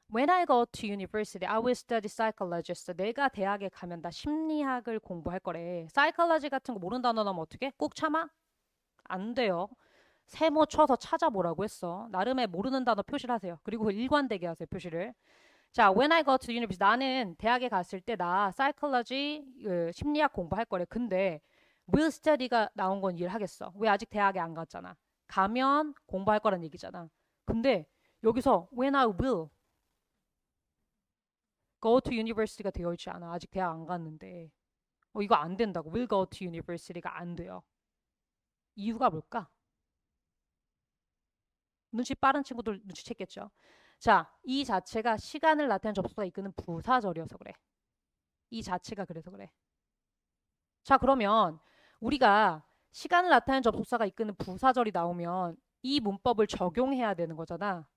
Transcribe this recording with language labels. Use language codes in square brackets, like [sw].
[en] When I go to university, I will study psychology. [ko] 내가 대학에 가면 나 심리학을 공부할 거래. psychology 같은 거 모르는 단어 나오면 어떻게? 꼭 참아? 안 돼요. 세모 쳐서 찾아보라고 했어. 나름의 모르는 단어 표시를 하세요. 그리고 일관되게 하세요, 표시를. 자, [en] when I go to university, [ko] 나는 대학에 갔을 때 나 psychology, 심리학 공부할 거래. 근데 will study가 나온 건 이해를 하겠어. 왜 아직 대학에 안 갔잖아. 가면 공부할 거란 얘기잖아. 근데 여기서 [en] when I will go to university [ko] 가 되어 있지 않아. 아직 대학 안 갔는데. 이거 안 된다고. will go to university가 안 돼요. 이유가 뭘까? 눈치 빠른 친구들 눈치챘겠죠. 자, 이 자체가 시간을 나타내는 접속사가 이끄는 부사절이어서 그래. 이 자체가 그래서 그래. 자, 그러면 우리가 시간을 나타내는 접속사가 이끄는 부사절이 나오면 이 문법을 적용해야 되는 거잖아.